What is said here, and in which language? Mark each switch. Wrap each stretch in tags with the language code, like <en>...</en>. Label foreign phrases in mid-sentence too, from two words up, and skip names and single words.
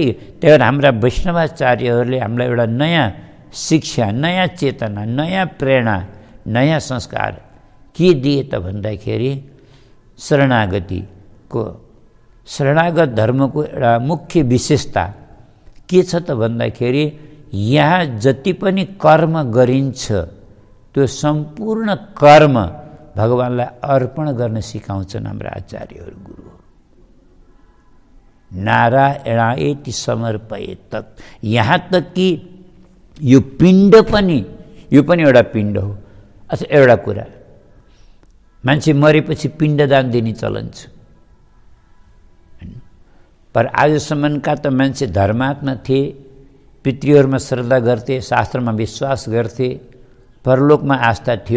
<ne>त्यही भएर हाम्रा वैष्णवाचार्यहरूले हामीलाई एउटा नयाँ शिक्षा, नयाँ चेतना, नयाँ प्रेरणा, नयाँ संस्कार के दिए त भन्दाखेरि शरणागत धर्मको एउटा मुख्य विशेषता के छ त भन्दाखेरि यहाँ जति पनि कर्म गरिन्छ त्यो सम्पूर्ण कर्म भगवानलाई अर्पण गर्न सिकाउँछन् हाम्रा आचार्यहरू, गुरु।</ne> <sa>नारायणायेति समर्पयेत् तत्।</sa> <hi>यहाँ तक कि</hi> <ne>यो पिण्ड पनि, यो पनि एउटा पिण्ड हो। अच्छा, एउटा कुरा, मान्छे मरेपछि पिण्डदान दिने चलन छ। पर आजसम्मका त मान्छे धर्मात्मा थिए, पितृहरूमा श्रद्धा गर्थे, शास्त्रमा विश्वास गर्थे, परलोकमा आस्था थियो।</ne>